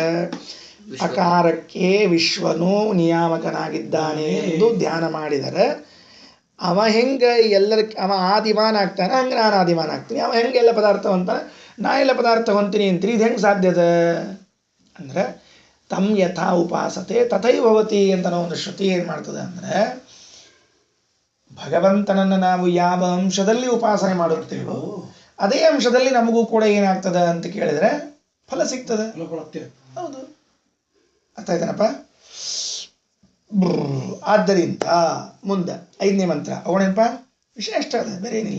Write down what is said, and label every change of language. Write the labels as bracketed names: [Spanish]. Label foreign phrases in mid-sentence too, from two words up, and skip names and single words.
[Kannada] ಅಕಾರಕ್ಕೆ ವಿಶ್ವನು ನಿಯಾಮಕನಾಗಿದ್ದಾನೆ ಎಂದು ಧ್ಯಾನ ಮಾಡಿದರೆ ಅವ ಹೆಂಗೆ ಅವ ಆದಿಮಾನ ಆಗ್ತಾನೆ, ಹಂಗೆ ನಾನು ಆದಿಮಾನ ಆಗ್ತೀನಿ. ಅವ ಹೆಂಗೆ ಎಲ್ಲ ಪದಾರ್ಥ ಹೊಂತಾನೆ, ನಾ ಎಲ್ಲ ಪದಾರ್ಥ ಹೊಂತೀನಿ ಅಂತೀನಿ. ಇದು ಹೆಂಗೆ ಸಾಧ್ಯದ ಅಂದರೆ [Sanskrit] ತಮ್ ಯಥಾ ಉಪಾಸತೆ ತಥೈವ ಭವತಿ [Kannada] ಅಂತ ನಾವು ಒಂದು ಶ್ರುತಿ ಏನು ಮಾಡ್ತದೆ ಅಂದರೆ, ಭಗವಂತನನ್ನು ನಾವು ಯಾವ ಅಂಶದಲ್ಲಿ ಉಪಾಸನೆ ಮಾಡುತ್ತೇವೋ ಅದೇ ಅಂಶದಲ್ಲಿ ನಮಗೂ ಕೂಡ ಏನಾಗ್ತದೆ ಅಂತ ಕೇಳಿದರೆ ಫಲ ಸಿಗ್ತದೆ. ಹೌದು, ಅರ್ಥ ಆಯ್ತಾನಪ್ಪ? ಆದ್ದರಿಂದ ಮುಂದೆ 5ನೇ ಮಂತ್ರ ಅವನೇನಪ್ಪ ವಿಷಯ ಅಷ್ಟ ಅದ, ಬೇರೆ ಏನಿಲ್ಲ.